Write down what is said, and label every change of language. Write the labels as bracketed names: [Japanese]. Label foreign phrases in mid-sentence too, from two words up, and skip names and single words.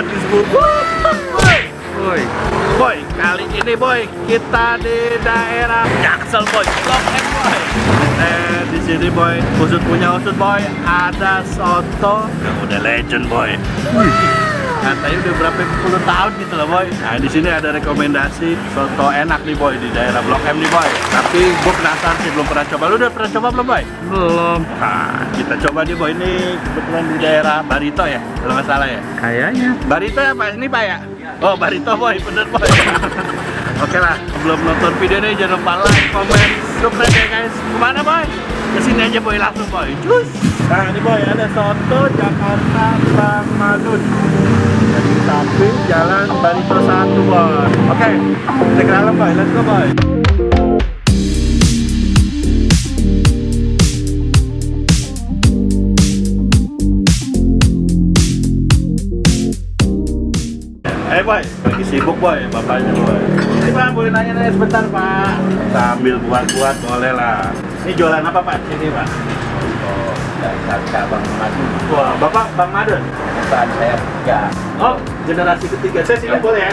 [Indonesian] bubur. Boy, boy, kali ini boy kita di daerah Jaksel boy, Blok M boy. Di sini boy, Usut punya Usut boy, ada soto yang udah legend boy. Katanya udah berapa puluh tahun gitu loh boy. Nah di sini ada rekomendasi soto enak nih boy di daerah Blok M nih boy. Tapi gue penasaran sih, belum pernah coba. Lu udah pernah coba belum boy? Belum. Nah kita coba nih boy, ini kebetulan di daerah Barito ya, kalau nggak salah ya. Kayaknya. Barito ya pak, ini pak ya? Oh Barito boy, bener boy. Oke lah, sebelum nonton video ini jangan lupa [English] like, comment, subscribe [Indonesian] ya guys. Kemana boy? Kesini aja boy, langsung boy. Cus. Nah ini boy, ada soto Jakarta Bang Madun. Jadi samping Jalan Barito 1 boy. Oke, kita ke dalam boy, [English] let's go [Indonesian] boy. Boy, lagi sibuk boy, bapaknya boy. Ini pak, boleh nanya-nanya sebentar pak. Sambil buat-buat boleh lah. Ini jualan apa pak sini pak? Oh, Jakarta Bang Madun. Wah, bapak Bang Madun? Bukan, saya kerja. Oh, generasi ketiga. Saya sini boleh ya?